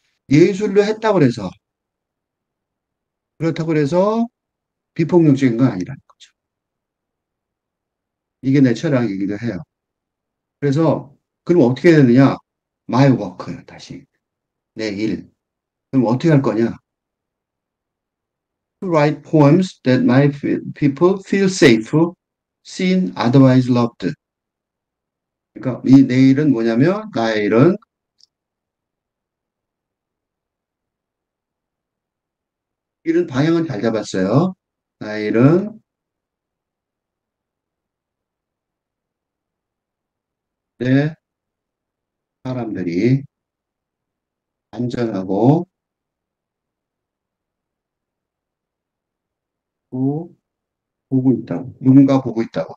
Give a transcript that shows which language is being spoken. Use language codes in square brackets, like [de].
[ko] 예술로 했다고 그래서 그렇다고 그래서 비폭력적인 건 아니라는 거죠. 이게 내 철학이기도 해요. 그래서 그럼 어떻게 해야 되느냐? [en] My work [ko] 요 다시 내 일. 그럼 어떻게 할 거냐? [en] To write poems that my people feel safe, seen, otherwise loved. [ko] 그러니까 이 내 일은 뭐냐면 나의 일은 일은 방향은 잘 잡았어요. 나의 일은 내 사람들이 안전하고 또 보고 있다고. 누군가 보고 있다고.